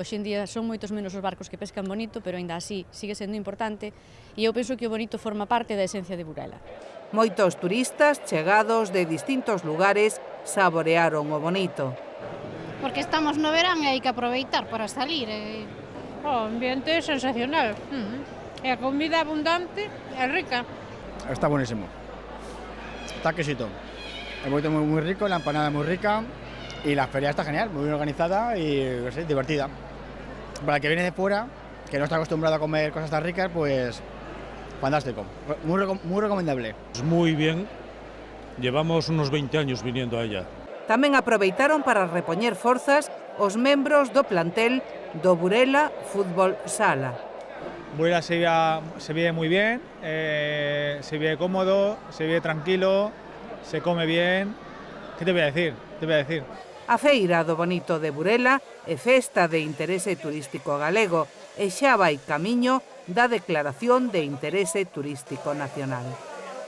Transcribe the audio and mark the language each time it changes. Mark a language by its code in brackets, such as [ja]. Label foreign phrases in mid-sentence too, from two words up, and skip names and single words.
[gl] Hoxe en día son moitos menos os barcos que pescan Bonito, pero aínda así sigue sendo importante e eu penso que o Bonito forma parte da esencia de Burela. Moitos turistas chegados de distintos lugares saborearon o Bonito. Porque estamos no verán e hai que aproveitar para salir. O ambiente é sensacional. E a comida abundante e rica. [es] Está buenísimo. Está quesito. El bonito muy rico, la empanada muy rica y la feria está genial, muy bien organizada y no sé, divertida. Para el que viene de fuera, que no está acostumbrado a comer cosas tan ricas, pues fantástico. Muy recomendable. Muy bien. Llevamos unos 20 años viniendo a ella. [gl] Tamén aproveitaron para repoñer forzas os membros do plantel do Burela Fútbol Sala. [es] Burela se vive muy bien, se vive cómodo, se vive tranquilo, se come bien. ¿Qué te voy a decir? [gl] A Feira do Bonito de Burela é festa de interese turístico galego e xa vai camiño da declaración de interese turístico nacional.